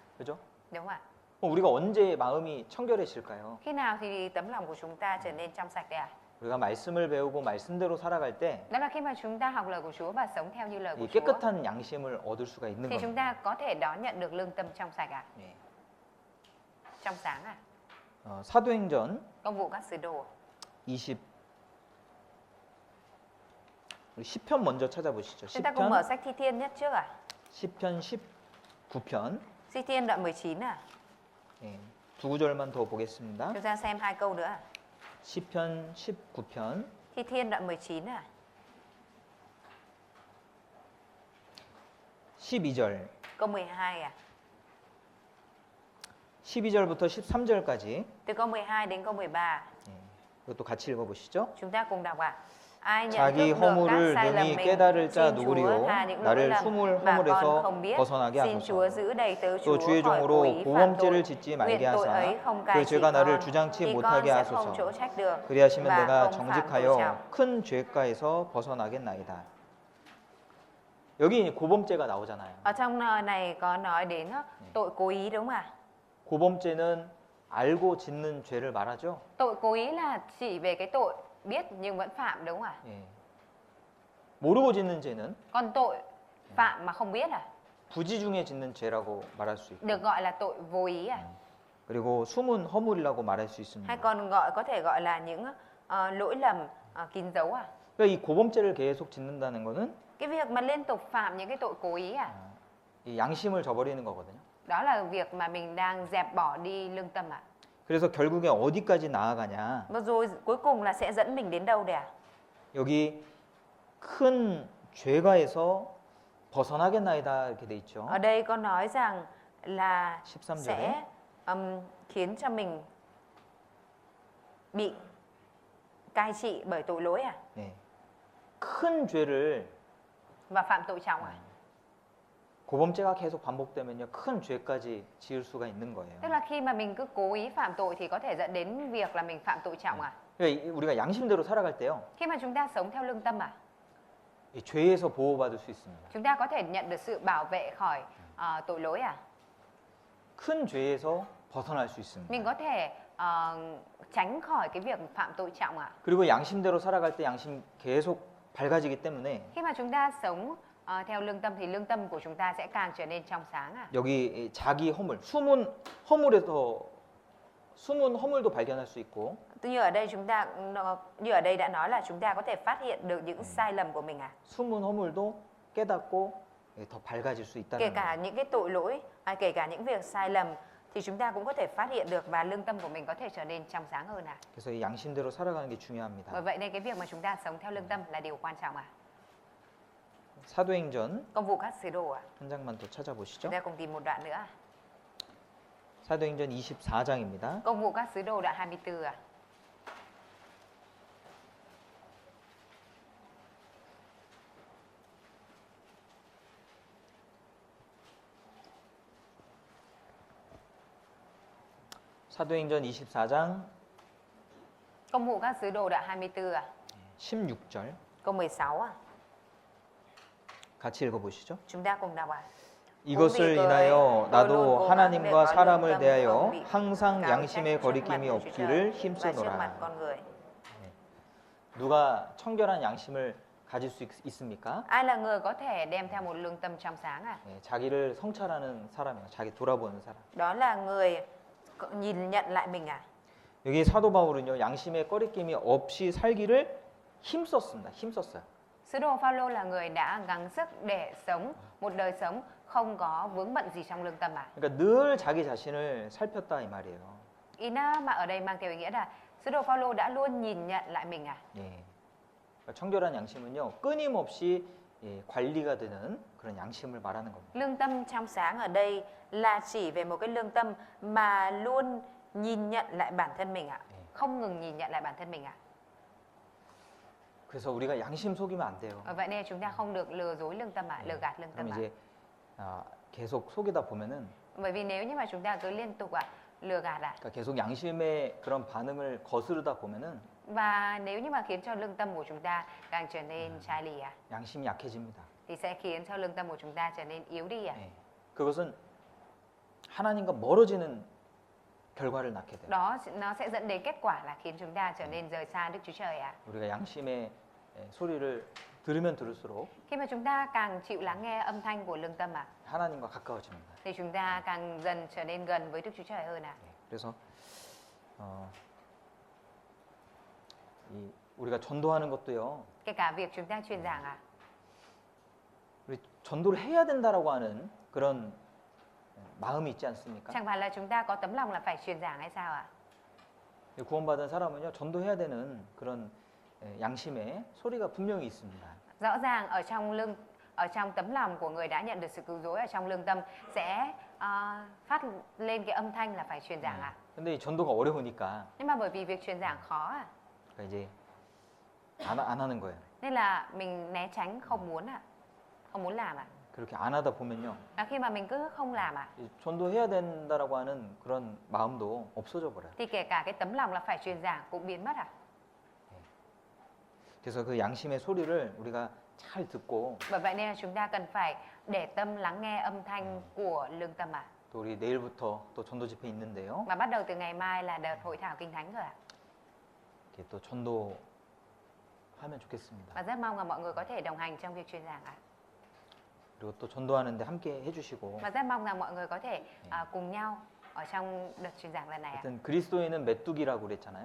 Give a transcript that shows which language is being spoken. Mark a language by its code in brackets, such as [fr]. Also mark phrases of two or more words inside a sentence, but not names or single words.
[ko] 그죠? [vi] Đúng không ạ? [ko] 우리가 언제 마음이 청결해질까요? [vi] Khi nào thì tấm lòng của chúng ta trở nên trong sạch đấy ạ? [ko] 우리가 말씀을 배우고 말씀대로 살아갈 때 이 [vi] Đó là khi mà chúng ta học lời của Chúa và sống theo như lời của Chúa. [ko] 깨끗한 양심을 얻을 수가 있는 [vi] Thì chúng [ko] 겁니다. [vi] ta có thể đón nhận được lương tâm trong sạch ạ. [ko] 예. [vi] Trong sáng ạ. [ko] 사도행전 [vi] Công vụ các sứ đồ. [ko] 20 우리 시편 먼저 찾아보시죠. [vi] Chúng ta cùng mở [ko] 시편 [vi] sách Thi Thiên nhất trước ạ. [ko] 시편 19편 [vi] Thi Thiên đoạn 19 ạ. [ko] 예. 두 구절만 더 보겠습니다. [vi] Chúng ta xem 2 câu nữa ạ. [ko] 시편 19편 [vi] Thi Thiên đoạn 19 ạ. [ko] 12절 [vi] Câu 12 ạ. [ko] 12절부터 13절까지 [vi] Từ câu 12 đến câu 13. [ko] 이것도 같이 읽어보시죠. [vi] Chúng ta cùng đọc ạ. Ai nhận [ko] 자기 [vi] thức được các [ko] 허물을 [vi] sai lầm [ko] 능히 [vi] mình, [ko] 깨달을 자 [vi] xin Chúa [ko] 누구리요 [vi] tha những lỗi [ko] 나를 [vi] lầm [ko] 스물 [vi] mà con [ko] 허물에서 [vi] không biết. [ko] 벗어나게 [vi] Xin Chúa [ko] 하소서. [vi] giữ đầy tớ [ko] 또 [vi] Chúa [ko] 주의 [vi] khỏi [ko] 종으로 [vi] cố ý phạm [ko] 고범죄를 [vi] tội. [ko] 짓지 [vi] Nguyện [ko] 말게 [vi] tội [ko] 하사 [vi] ấy không [ko] 그 [vi] cai trị [ko] 죄가 나를 [vi] con, [ko] 주장치 [vi] thì con [ko] 못하게 [vi] sẽ không [ko] 하소서. [vi] chỗ trách được [ko] 그리하시면 [vi] và [ko] 내가 [vi] không phạm tội [ko] 정직하여 [vi] trọng. [ko] 큰 죄가에서 벗어나겠나이다. 여기 고범죄가 나오잖아요. [vi] Ở trong này có nói đến tội cố ý đúng không ạ? [ko] 고범죄는 알고 짓는 죄를 말하죠. [vi] Tội cố ý là chỉ về cái tội biết nhưng vẫn phạm đúng không ạ? [ko] 예. 모르고 짓는 죄는 [vi] Còn tội phạm mà không biết à? [ko] 부지 중에 짓는 죄라고 말할 수 있고, [vi] Được gọi là tội vô ý à? [ko] 그리고 숨은 허물이라고 말할 수 있습니다. [vi] Hay còn có thể gọi là những lỗi lầm kín dấu à? [ko] 그러니까 이 고범죄를 계속 짓는다는 것은 [vi] Cái việc mà liên tục phạm những cái tội cố ý à? [ko] 이 양심을 저버리는 거거든요. [vi] Đó là việc mà mình đang dẹp bỏ đi lương tâm ạ. [ko] 그래서 결국에 어디까지 나아가냐? [vi] Và rồi cuối cùng là sẽ dẫn mình đến đâu đấy ạ? [ko] 여기 큰 죄가에서 벗어나겠나이다 이렇게 돼 있죠. [vi] Ở đây có nói rằng là [ko] 13절에 [vi] sẽ khiến cho mình bị cai trị bởi tội lỗi à? [ko] 네. 큰 죄를 [vi] Và phạm tội trọng à? [ko] 고범죄가 계속 반복되면요 큰 죄까지 지을 수가 있는 거예요. [vi] Tức là khi mà mình cứ cố ý phạm tội thì có thể dẫn đến việc là mình phạm tội trọng à? [ko] 그러니까 우리가 양심대로 살아갈 때요 [vi] Khi mà chúng ta sống theo lương tâm à? [ko] 이 죄에서 보호받을 수 있습니다. [vi] Chúng ta có thể nhận được sự bảo vệ khỏi tội lỗi à? [ko] 큰 죄에서 벗어날 수 있습니다. [vi] Mình có thể tránh khỏi cái việc phạm tội trọng à? [ko] 그리고 양심대로 살아갈 때 양심 계속 밝아지기 때문에 [vi] Khi mà chúng ta sống theo lương tâm thì lương tâm của chúng ta sẽ càng trở nên trong sáng à? [ko] 여기 자기 허물, 숨은 허물도 발견할 수 있고 [vi] Như ở đây như ở đây đã nói là chúng ta có thể phát hiện được những sai lầm của mình à? [ko] 숨은 허물도 깨닫고 더 밝아질 수 [vi] Kể [ko] 있다는 [vi] cả [ko] 거예요. [vi] những cái tội lỗi, kể cả những việc sai lầm thì chúng ta cũng có thể phát hiện được và lương tâm của mình có thể trở nên trong sáng hơn à? [ko] 그래서 이 양심대로 살아가는 게 중요합니다. [vi] Bởi vậy nên cái việc mà chúng ta sống theo lương tâm là điều quan trọng à? [ko] 사도행전 [vi] Công vụ các sứ đồ à? [ko] 한 장만 더 찾아보시죠. [vi] Chúng ta cùng tìm một đoạn nữa. [ko] 사도행전 24장입니다. [vi] Công vụ các sứ đồ đoạn 24 à? [ko] 사도행전 24장 [vi] Công vụ các sứ đồ đoạn 24 à? [ko] 16절 [vi] Câu 16 à? [ko] 같이 읽어보시죠. [vi] Chúng ta cùng đọc ạ. [ko] 이것을 인하여 나도 하나님과 사람을 대하여 항상 양심의 거리낌이 없기를 힘쓰노라. 누가 청결한 양심을 가질 수 있습니까? [vi] Ai là người có thể đem theo một lương tâm trong sáng à? [ko] 네, 자기를 성찰하는 사람이에요. 자기 돌아보는 사람. [vi] Đó là người nhìn nhận lại mình à? [ko] 여기 사도 바울은요, 양심의 꺼리낌이 없이 살기를 힘썼습니다. 힘썼어요. [vi] Sứ đồ Phaolô là người đã gắng sức để sống một đời sống không có vướng bận gì trong lương tâm à? [ko] 그러니까 늘 자기 자신을 살폈다 이 말이에요. [vi] Ý mà ở đây mang theo ý nghĩa là sứ đồ Phaolô đã luôn nhìn nhận lại mình à? [ko] 예. 그러니까 청결한 양심은요, 끊임없이 예, 관리가 되는 그런 양심을 말하는 겁니다. [vi] Lương tâm trong sáng ở đây là chỉ về một cái lương tâm mà luôn nhìn nhận lại bản thân mình ạ. Không ngừng nhìn nhận lại bản thân mình ạ. [ko] 그래서 우리가 양심 속이면 안 돼요. [vi] Vậy nên chúng ta không được lừa dối lương tâm ạ, lừa gạt lương tâm [ko] 그럼 [vi] ạ. [ko] 이제 계속 속이다 보면은 [vi] Bởi vì nếu như mà chúng ta cứ liên tục ạ, lừa gạt ạ. [ko] 그러니까 계속 양심의 그런 반응을 거스르다 보면은 [vi] Và nếu như mà khiến cho lương tâm của chúng ta càng trở nên chai lì ạ, [ko] 양심이 약해집니다. [vi] thì sẽ khiến cho lương tâm của chúng ta trở nên yếu đi ạ. [ko] 예. 그것은 하나님과 멀어지는 결과를 낳게 돼요. [vi] Đó nó sẽ dẫn đến kết quả là khiến chúng ta trở nên rời xa Đức Chúa Trời ạ. [ko] 우리가 양심의 소리를 들으면 들을수록 [vi] Khi mà chúng ta càng chịu lắng nghe âm thanh của lương tâm ạ, [ko] 하나님과 가까워집니다. [vi] thì chúng ta càng dần trở nên gần với Đức Chúa Trời hơn ạ. [ko] 예. 그래서 우리가 전도하는 것도요. [vi] Kể cả việc chúng ta truyền giảng ạ. [ko] 우리 전도를 해야 된다라고 하는 그런 마음이 있지 않습니까? [vi] Chẳng phải là chúng ta có tấm lòng là phải truyền giảng hay sao ạ? [ko] 구원받은 사람은요, 전도해야 되는 그런 양심의 소리가 분명히 있습니다. [vi] Rõ ràng ở trong tấm lòng của người đã nhận được sự cứu rỗi, ở trong lương tâm sẽ phát lên cái âm thanh là phải truyền giảng ạ. [ko] 근데 이 전도가 어려우니까 [vi] Nhưng mà bởi vì việc truyền giảng khó ạ, [ko] 그러니까 이제 안 하는 거예요. [vi] nên là mình né tránh không muốn ạ, không muốn làm ạ. [ko] 그렇게 안 하다 보면요, [vi] Và khi mà mình cứ không làm ạ, [ko] 이 전도해야 된다라고 하는 그런 마음도 없어져 버려요. [vi] thì kể cả cái tấm lòng là phải truyền giảng cũng biến mất ạ. [ko] 그래서 그 양심의 소리를 우리가 잘 듣고 [vi] Bởi vậy nên là chúng ta cần phải để tâm lắng nghe âm thanh của lương tâm ạ. [ko] 또 우리 내일부터 또 전도 집회 있는데요. [vi] Và bắt đầu từ ngày mai là đợt hội thảo kinh thánh rồi ạ. [ko] 이렇게 또 전도하면 좋겠습니다. [vi] Và rất mong là mọi người có thể đồng hành trong việc truyền giảng ạ. [ko] 그리고 또 전도하는데 함께 해주시고. [vi] Và rất mong rằng mọi người có thể cùng nhau ở trong đợt truyền giảng lần này ạ. [ko] 하여튼 그리스도인은 메뚜기라고 그랬잖아요.